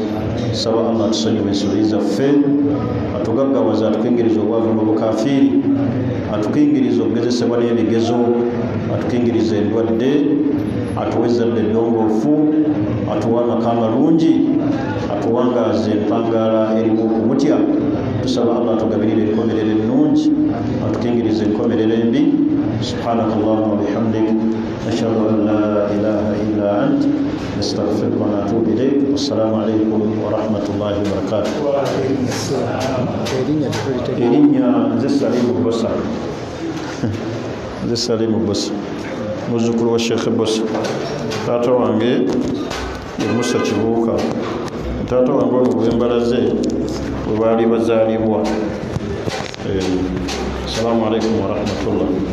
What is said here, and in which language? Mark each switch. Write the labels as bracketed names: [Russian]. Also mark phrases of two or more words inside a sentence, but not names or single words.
[Ganda] Saba Allah atusonyiwe ensobi zaffe, atugaggawaza, atukingiriza obwavu n'obukafiiri, atukingiriza okugezesebwa n'ebigezo, atukingiriza endwadde, atuwe ezzadde eddongoofu, atuwe amaka amalungi, atuwangaaze empangaala erimu okumutya. Tusaba Allah atugabirire enkomerero ennungi, atukingirize enkomerero embi. [Arabic] سبحانك اللهم وبحمدك نشهد أن لا إله إلا أنت نستغفرك ونتوب إليك. والسلام عليكم ورحمة الله وبركاته. [Ganda] Erinnya nze Salimu Bosa. Nze Salimu Bosa, muzzukulu wa Sheikh Bosa. Taata wange ye Musa Kibuuka. Taata wange ono bwembalaze bwe baali bazaalibwa. [Arabic] السلام عليكم ورحمة الله.